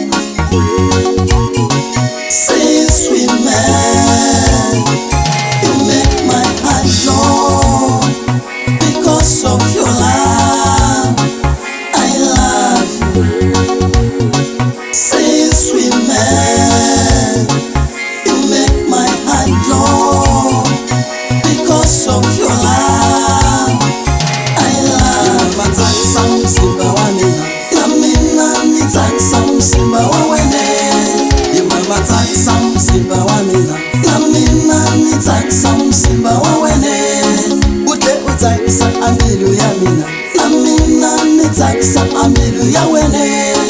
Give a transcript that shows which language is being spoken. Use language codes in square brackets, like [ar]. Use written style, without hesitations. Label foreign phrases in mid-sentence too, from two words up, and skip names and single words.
[en] Say sweet man, you make my heart glow because of your love. I love you. Say sweet man, you make my heart glow because of your love. I love you. [ts] Tsakisa mzimba wa mina na mina ni tsakisa mzimba wa wene imama tsakisa mzimba wa mina na mina ni tsakisa mzimba wa wene ute utsakisa ambilu ya mina na mina ni tsakisa ambilu ya wene.